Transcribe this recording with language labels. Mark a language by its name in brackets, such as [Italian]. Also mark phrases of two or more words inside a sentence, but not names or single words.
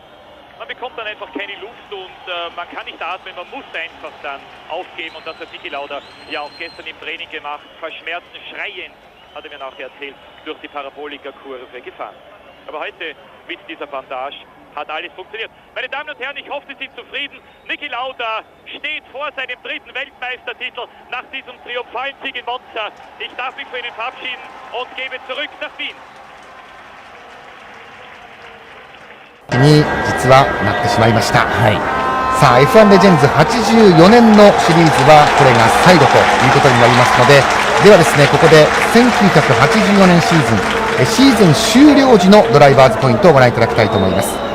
[German] Man bekommt dann einfach keine Luft, und man kann nicht atmen, man muss einfach dann aufgeben, und das hat Niki Lauda ja auch gestern im Training gemacht, vor Schmerzen schreiend, hat er mir nachher erzählt, durch die Parabolika-Kurve gefahren. Aber heute mit dieser Bandage hat alles funktioniert. Meine Damen und Herren, ich hoffe, Sie sind zufrieden. Niki Lauda steht vor seinem 3. Weltmeistertitel nach diesem triumphalen Sieg in Monza. Ich darf mich für Ihnen verabschieden und gebe zurück nach Wien. [Japanese] に実はなってしまいました、さあ F1 レジェンズ84年のシリーズはこれが最後ということになりますので、ではですね、ここで1984年シーズン終了時のドライバーズポイントをご覧いただきたいと思います。